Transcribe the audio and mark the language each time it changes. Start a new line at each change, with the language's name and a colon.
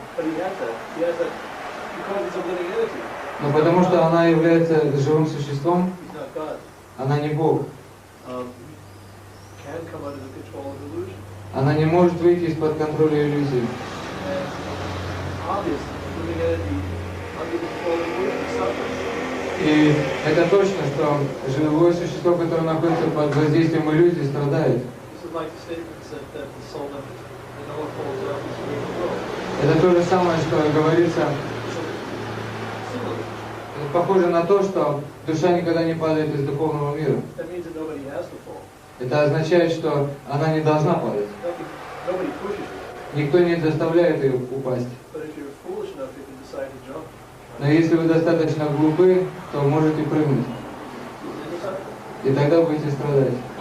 English: But he has that because it's a living entity.
Russian: Но потому что она является живым существом,
English: He's not God.
Russian: она не Бог.
English: Can come under the control of illusion.
Russian: Она не может выйти из-под контроля иллюзии.
English: And obviously, living entity under the control of illusion suffers.
Russian: И это точно, что живое существо, которое находится под воздействием иллюзии, страдает.
English: This is like the statement that the soul never falls out of the spiritual world.
Russian: Это то же самое, что говорится. Это похоже на то, что душа никогда не падает из духовного мира.
English: That means that nobody has to fall.
Russian: Это означает, что она не должна падать.
English: Nobody pushes her.
Russian: Никто не заставляет ее упасть.
English: But if you're foolish enough, you can decide to jump.
Russian: Но если вы достаточно глупы, то можете прыгнуть. И тогда будете страдать.